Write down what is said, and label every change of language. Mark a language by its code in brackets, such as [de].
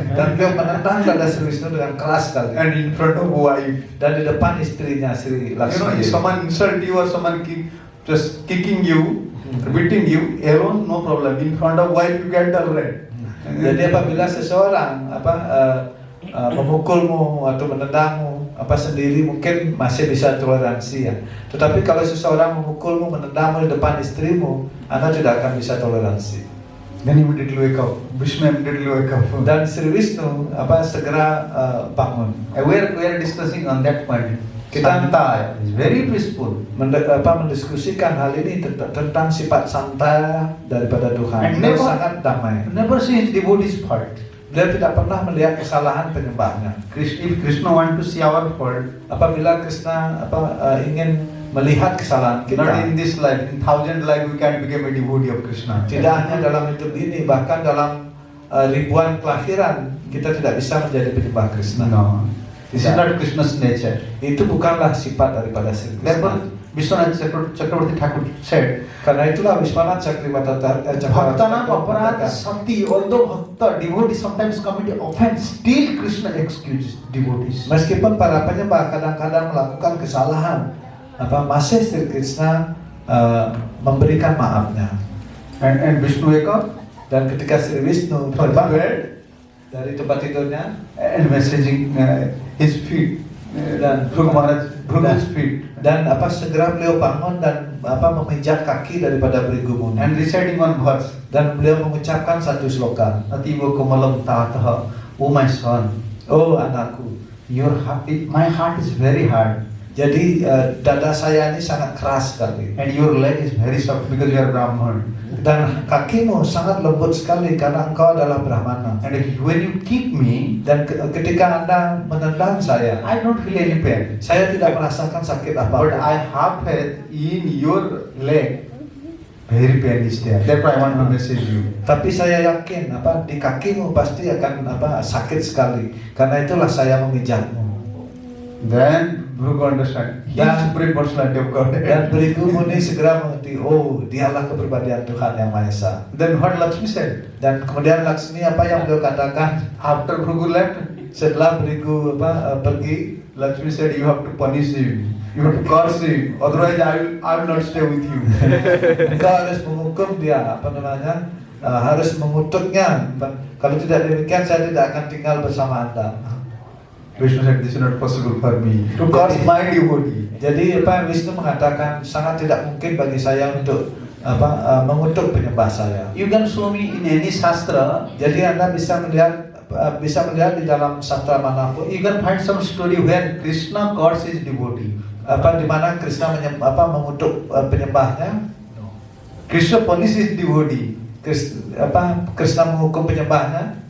[id] Dan beliau menendang dada Sri Vishnu dengan keras sekali. [en] and in front of wife. [id] Dan di depan istrinya Sri [en] You know, [id] Lakshmi. [en] if someone insult you or someone just kicking you, beating you alone, no problem. In front of wife, you can tolerate. [id] Jadi apabila seseorang memukulmu atau menendangmu sendiri mungkin masih bisa toleransi ya. Tetapi kalau seseorang memukulmu, menendangmu di depan istrimu, Anda tidak akan bisa toleransi. [en] Then immediately wake up. Vishnu immediately wake up. [id] Dan Sri Vishnu segera bangun. [en] We are discussing on that point. [id] Kita- [en] Santa is very peaceful. [id] Mendiskusikan hal ini tentang sifat santai daripada Tuhan. [en] And [id] Beliau [en] never- [id] sangat damai. [en] Never see his devotees fault. [id] Beliau tidak pernah melihat kesalahan penyembahnya. [en] If Krishna want to see our fault, [id] Apabila Krishna ingin melihat kesalahan [en] not in this life, in 1,000 life we can become a devotee of Krishna. [id] tidak hanya dalam hidup ini, bahkan dalam ribuan kelahiran kita tidak bisa menjadi penyembah Krishna. [en] No, this is [id] Tidak. [en] not Krishna's nature. [id] Itu bukanlah sifat daripada Sri [en] Therefore, [id] Krishna. [en] Vishwanath Chakravarti Thakur said, [id] Karena itulah Wiswanath Chakravarti [sa] Bhaktanam aparat sakti, [en] although bhakta, devotees sometimes commit offense, still Krishna excuses devotees. [id] Meskipun para penyembah kadang-kadang melakukan kesalahan, masih Sri Krishna memberikan maafnya. [en] And Vishnu wake up [id] Dan ketika Sri Vishnu terbang [en] bed [id] dari tempat tidurnya [en] and messaging his feet, [id] Dan- [en] Bhrigu Maharaj's feet, [id] dan segera beliau bangun dan memijak kaki daripada Bhrigu Muni. [en] and reciting one verse, [id] Dan beliau mengucapkan satu sloka. [sa] Ativa Kamalam Tataha, [en] oh my son, [id] Oh anakku, [en] your heart, my heart is very hard, [id] jadi dada saya ini sangat keras sekali. [en] and your leg is very soft because you are Brahman. [id] Dan kakimu sangat lembut sekali karena engkau adalah Brahmana. [en] And when you kick me, [id] Dan ketika Anda menendang saya [en] I don't feel any pain. [id] tidak merasakan sakit [en] But [id] apa-apa. [en] I have faith in your leg. Very pain is there. Therefore I want to message you. [id] Tapi saya yakin di kakimu pasti akan sakit sekali. Karena itulah saya memijakmu. [en] Then Bhrigu understand. He is [id] Dan- [en] supreme personality of God. [id] Dan Bhrigu Muni segera mengerti, oh dialah kepribadian Tuhan yang Maha Esa. [en] Then what Lakshmi said? [id] Dan kemudian Laksmi apa yang beliau katakan [en] After Bhrigu left, [id] setelah Bhrigu pergi, [en] Lakshmi said, you have to punish him. You have to curse him. Otherwise I will not stay with you. [id] engkau harus menghukum dia, harus mengutuknya. Kalau tidak demikian saya tidak akan tinggal bersama Anda. [en] Vishnu said, this is not possible for me. To curse my devotee. [id] Jadi Wisnu mengatakan sangat tidak mungkin bagi saya untuk mengutuk penyembah saya. [en] You can show me in any shastra. [id] Jadi Anda bisa melihat di dalam sastra manapun, [en] You can find some story where Krishna curses his devotee. [id] di mana Krishna mengutuk penyembahnya. [en] Krishna punishes devotee. [id] Krishna menghukum penyembahnya.